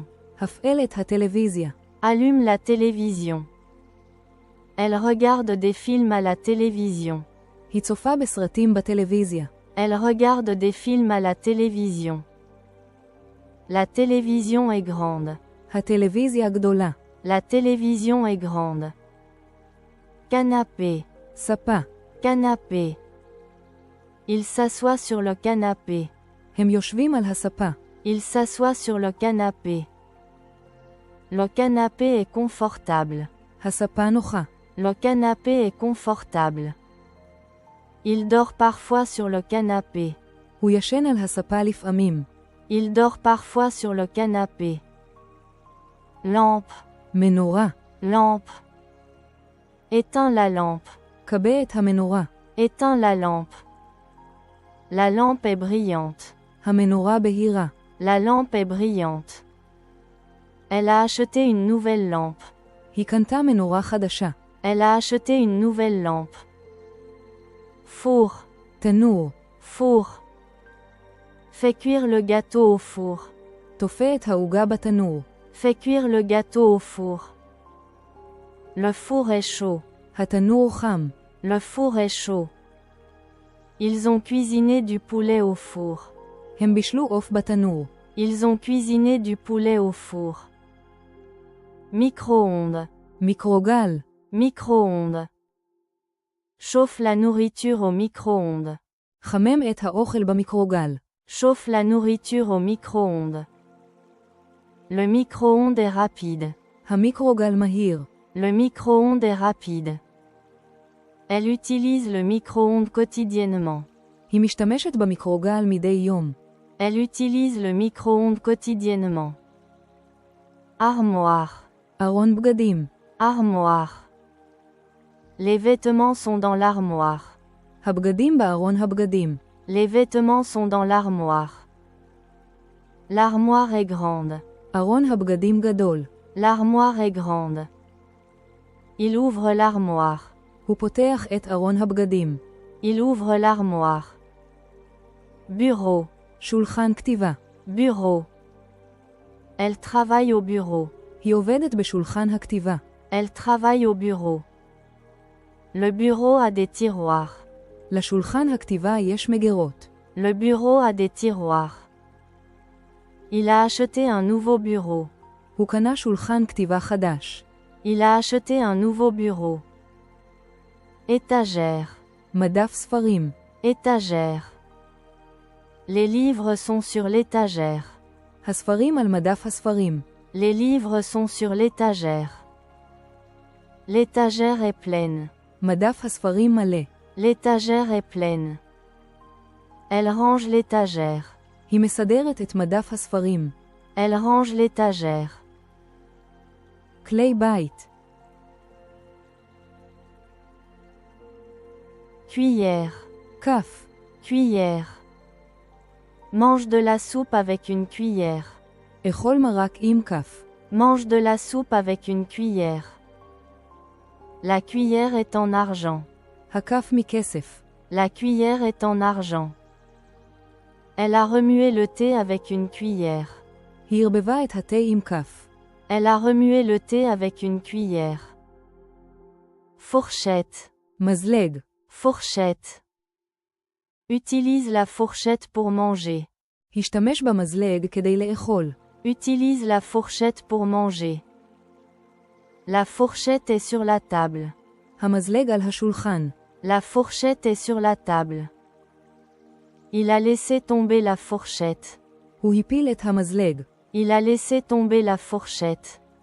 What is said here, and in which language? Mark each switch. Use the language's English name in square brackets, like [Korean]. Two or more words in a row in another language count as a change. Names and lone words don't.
[Hebrew] הפעל את הטלוויזיה. [French] Allume la télévision. Elle regarde des films à la télévision. [Hebrew] היא צופה בסרטים בטלוויזיה. [French] Elle regarde des films à la télévision. La télévision est grande. [Hebrew] הטלוויזיה גדולה. [French] La télévision est grande. Canapé. [Hebrew] ספה. [French] Canapé. Il s'assoit sur le canapé. [Hebrew] הם יושבים על הספה. [French] Il s'assoit sur le canapé. Le canapé est confortable. [Hebrew] הספה נוחה. [French] Le canapé est confortable. Il dort parfois sur le canapé. [Hebrew] הוא ישן על הספה לפעמים. [French] Il dort parfois sur le canapé. Lampe. [Hebrew] מנורה. [French] Lampe. Éteins la lampe. [Hebrew] כבה את המנורה. [French] Éteins la lampe. La lampe est brillante. [Hebrew] המנורה בהירה. [French] La lampe est brillante. Elle a acheté une nouvelle lampe. [Hebrew] היא קנתה מנורה חדשה. [French] Elle a acheté une nouvelle lampe. Four. [Hebrew] תנור. [French] Four. Fais cuire le gâteau au four. [Hebrew] תופה את העוגה בתנור. [French] Fais cuire le gâteau au four. Le four est chaud. [Hebrew] התנור חם. [French] Le four est chaud. Ils ont cuisiné du poulet au four. [Hebrew] הם בישלו עוף בתנור. [French] Ils ont cuisiné du poulet au four. Micro-ondes. [Hebrew] מיקרוגל. [French] Micro-ondes. Chauffe la nourriture au micro-ondes. [Hebrew] חמם את האוכל במיקרוגל. [French] Chauffe la nourriture au micro-ondes. Le micro-ondes est rapide. [Hebrew] המיקרוגל מהיר. [French] Le micro-ondes est rapide. Elle utilise le micro-ondes quotidiennement. [Hebrew] היא משתמשת במיקרוגל מדי יום. [French] Elle utilise le micro-ondes quotidiennement. Armoire. [Hebrew] ארון בגדים. [French] Armoire. Les vêtements sont dans l'armoire. [Hebrew] הבגדים בארון הבגדים. [French] Les vêtements sont dans l'armoire. L'armoire est grande. [Hebrew] ארון הבגדים גדול. [French] L'armoire est grande. Il ouvre l'armoire. [Hebrew] הוא פותח את ארון הבגדים. [French] Il ouvre l'armoire. Bureau. [Hebrew] שולחן כתיבה. [French] Bureau. Elle travaille au bureau. [Hebrew] היא עובדת בשולחן הכתיבה. [French] Elle travaille au bureau. Le bureau a des tiroirs. [Hebrew] לשולחן הכתיבה יש מגירות. [French] Le bureau a des tiroirs. Il a acheté un nouveau bureau. [Hebrew] הוא קנה שולחן כתיבה חדש. [French] Il a acheté un nouveau bureau. Étagère. [Hebrew] מדף ספרים. [French] Étagère. Les livres sont sur l'étagère. [Hebrew] הספרים על מדף הספרים. [French] Les livres sont sur l'étagère. L'étagère est pleine. [Hebrew] מדף הספרים מלא. [French] L'étagère est pleine. Elle range l'étagère. [Hebrew] היא מסדרת את מדף הספרים. [French] Elle range l'étagère. [Hebrew] כלי בית. [French] Cuillère. [Hebrew] כף. [French] Cuillère. Mange de la soupe avec une cuillère. [Hebrew] אכול מרק עם כף. [French] Mange de la soupe avec une cuillère. La cuillère est en argent. [Hebrew] הכף מכסף. [French] La cuillère est en argent. Elle a remué le thé avec une cuillère. [Hebrew] היא ערבבה את התה עם כף. [French] Elle a remué le thé avec une cuillère. Fourchette. [Hebrew] מזלג. [French] Fourchette. Utilise la fourchette pour manger. [Hebrew] השתמש במזלג כדי לאכול. [French] Utilise la fourchette pour manger. La fourchette est sur la table. [Hebrew] המזלג על השולחן. [French] La fourchette est sur la table. Il a laissé tomber la fourchette. [Hebrew] הוא הפיל את המזלג. [French] Il a laissé tomber la fourchette.